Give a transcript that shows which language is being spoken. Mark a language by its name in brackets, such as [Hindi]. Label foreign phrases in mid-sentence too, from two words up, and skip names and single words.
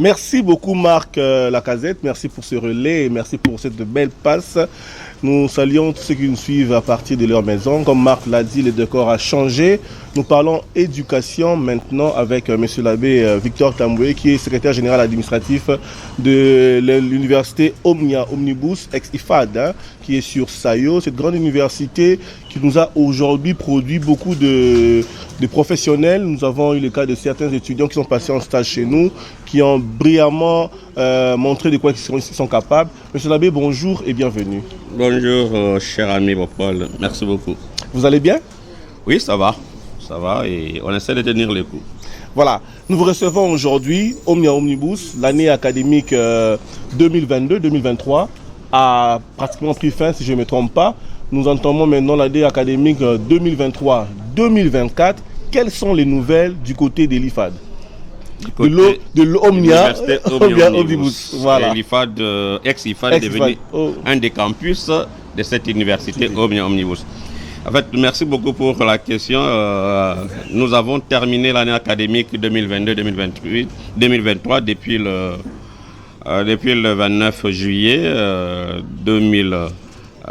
[French] Merci beaucoup Marc Lacazette, merci pour ce relais et merci pour cette belle passe. Nous saluons tous ceux qui nous suivent à partir de leur maison. Comme Marc l'a dit, le décor a changé. Nous parlons éducation maintenant avec monsieur l'abbé Victor Tamboué, qui est secrétaire général administratif de l'université Omnibus ex-IFAD, hein, qui est sur Sayo. Cette grande université qui nous a aujourd'hui produit beaucoup de professionnels. Nous avons eu le cas de certains étudiants qui sont passés en stage chez nous, qui ont brillamment montré de quoi ils sont capables. Monsieur l'abbé, bonjour et bienvenue. Bonjour, cher ami Popol. Merci beaucoup. Vous allez bien? Oui, ça va. Ça va et on essaie de tenir les coups. Voilà, nous vous recevons aujourd'hui Omnibus, l'année académique 2022-2023 a pratiquement pris fin si je ne me trompe pas. Nous entamons maintenant l'année académique 2023-2024. Quelles sont les nouvelles du côté de l'IFAD? De l'Omnia Omnibus. Voilà. L'IFAD, ex-IFAD est devenu un des campus de cette université Omnia Omnibus. En fait, merci beaucoup pour la question. Nous avons terminé l'année académique 2022-2023 depuis le 29 juillet 2023.